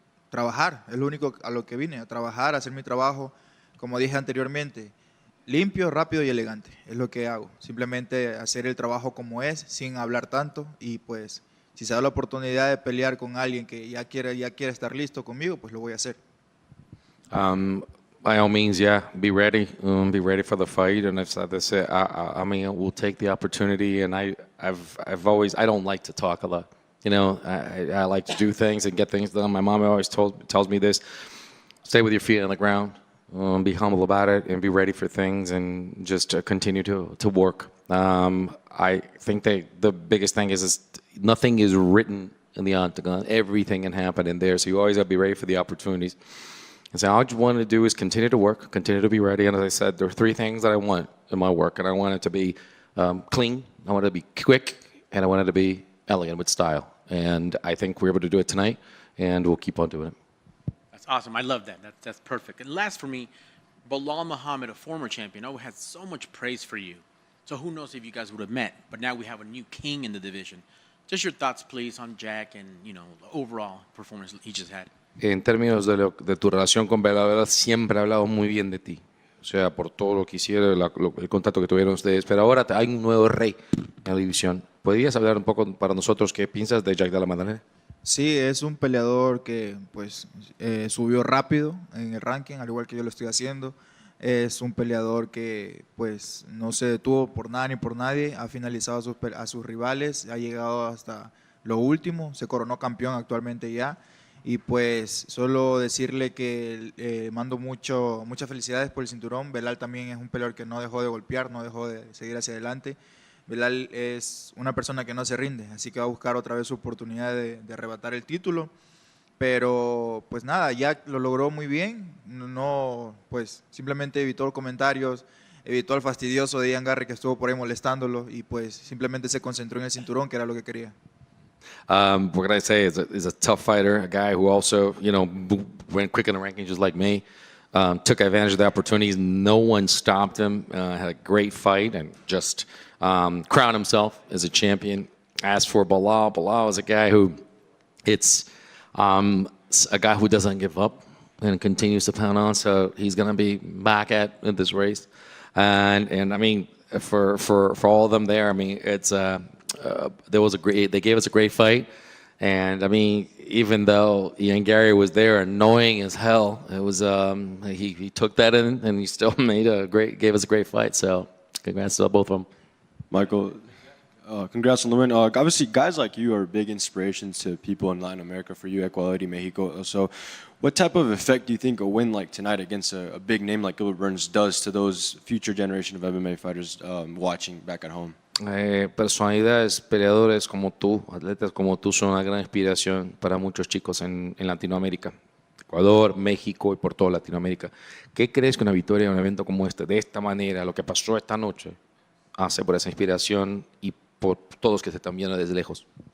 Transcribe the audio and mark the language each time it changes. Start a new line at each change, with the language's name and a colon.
Spanish: trabajar, es lo único a lo que vine, a trabajar, a hacer mi trabajo, como dije anteriormente, limpio, rápido y elegante, es lo que hago, simplemente hacer el trabajo como es, sin hablar tanto, y pues si se da la oportunidad de pelear con alguien que ya quiere estar listo conmigo, pues lo voy a hacer.
English: By all means, yeah, be ready for the fight. And if that's it, I mean, we'll take the opportunity. And I've always, I don't like to talk a lot. You know, I like to do things and get things done. My mom always tells me this: stay with your feet on the ground, be humble about it, and be ready for things, and just continue to work. I think the biggest thing is nothing is written in the octagon. Everything can happen in there, so you always have to be ready for the opportunities. And so all I want to do is continue to work, continue to be ready. And as I said, there are three things that I want in my work. And I want it to be clean, I want it to be quick, and I want it to be elegant with style. And I think we're able to do it tonight, and we'll keep on doing it. That's awesome. I love that. That's perfect. And last for me, Bilal Muhammad, a former champion, had so much praise for you. So who knows if you guys would have met. But now we have a new king in the division. Just your thoughts, please, on Jack and, the overall performance he just had.
Spanish: En términos de tu relación con Bela, Bela siempre ha hablado muy bien de ti. O sea, por todo lo que hicieron, el contacto que tuvieron ustedes. Pero ahora hay un nuevo rey en la división. ¿Podrías hablar un poco para nosotros qué piensas de Jack de la Madalena? Sí, es un peleador que pues subió rápido en el ranking, al igual que yo lo estoy haciendo. Es un peleador que pues no se detuvo por nada ni por nadie, ha finalizado a sus rivales, ha llegado hasta lo último, se coronó campeón actualmente ya. Y pues solo decirle que mando muchas felicidades por el cinturón. Belal también es un peleador que no dejó de golpear, no dejó de seguir hacia adelante. Belal es una persona que no se rinde, así que va a buscar otra vez su oportunidad de arrebatar el título. Pero pues nada, ya lo logró muy bien, no, pues simplemente evitó los comentarios, evitó al fastidioso de Ian Garry que estuvo por ahí molestándolo y pues simplemente se concentró en el cinturón, que era lo que quería.
English: What can I say? Is a tough fighter, a guy who also, went quick in the rankings just like me. Took advantage of the opportunities. No one stopped him. Had a great fight and just crowned himself as a champion. As for Bilal, Bilal is a guy who, it's a guy who doesn't give up and continues to pound on. So he's going to be back in this race. And I mean, for all of them there, I mean, it's they gave us a great fight, and I mean, even though Ian Garry was there, annoying as hell, it was he took that in, and he still gave us a great fight. So, congrats to both of them. Michael, congrats on the win. Obviously, guys like you are big inspirations to people in Latin America, for you, Ecuador, Mexico. So, what type of effect do you think a win like tonight against a big name like Gilbert Burns does to those future generation of MMA fighters watching back at home?
Spanish: Personalidades, peleadores como tú, atletas como tú son una gran inspiración para muchos chicos en Latinoamérica, Ecuador, México y por toda Latinoamérica. ¿Qué crees que una victoria en un evento como este, de esta manera, lo que pasó esta noche, hace por esa inspiración y por todos que se están viendo desde lejos?